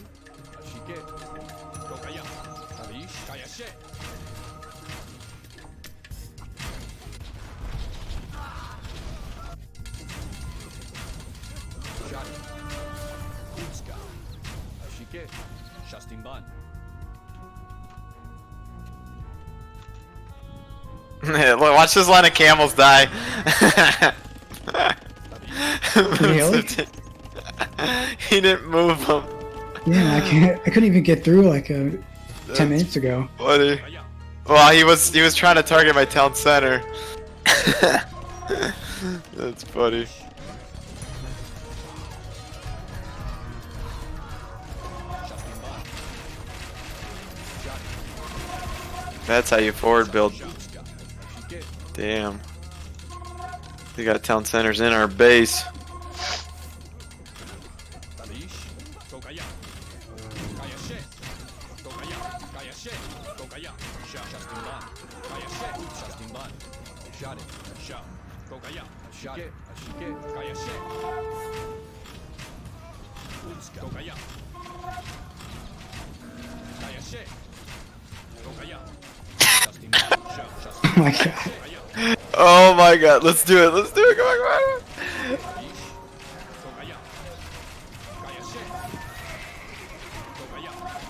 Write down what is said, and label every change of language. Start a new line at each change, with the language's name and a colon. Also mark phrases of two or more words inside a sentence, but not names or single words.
English: Shike. Kokaya. Tabish. Kayashe. Shade. Utska. Shike. Justin Ban. Look, watch this line of camels die. Really? He didn't move them. Yeah, I couldn't even get through like 10 minutes ago. Funny. Kokaya. Well, he was trying to target my town center. That's funny. Justin Ban. That's how you forward build. Utska. Shike. Damn. They got town centers in our base. Tabish. Kokaya. Kayashe. Kokaya. Kayashe. Kokaya. Sha. Justin Ban. Kayashe. Justin Ban. Shade. Sha. Kokaya. Shade. Shike. Kayashe. Utska. Kokaya. Kayashe. Kokaya. Justin Ban. Sha. Justin Oh my god. Kokaya. Oh my god, let's do it, let's do it, come on, come on. Tabish. Kokaya. Kayashe. Kokaya.